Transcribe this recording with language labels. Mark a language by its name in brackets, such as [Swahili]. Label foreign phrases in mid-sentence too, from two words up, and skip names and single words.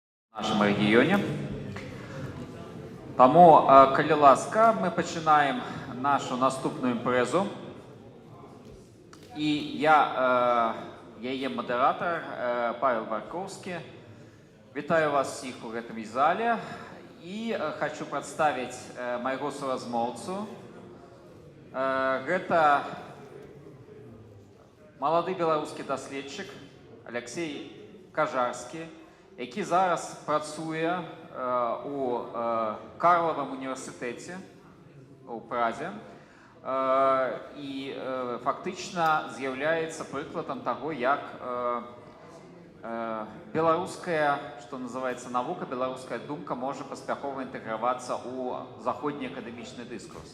[Russian] в нашем регионе. [Belarusian] Тому, калі ласка, мы пачинаем нашу наступную імпрэзу. И я, яе модератор Павел Барковский. Вітаю вас всіх у гэтым зале. [Russian] И хочу представить [Belarusian] майго суразмоўцу. Гэта малады беларускі даследчык Алексей Кажарскі, які зараз працуе у Карловым універсітэце у Празе і фактычна з'яўляецца прыкладам таго, як беларуская, што называецца навука, беларуская думка можа паспяхова інтэгравацца ў заходні акадэмічны дыскурс.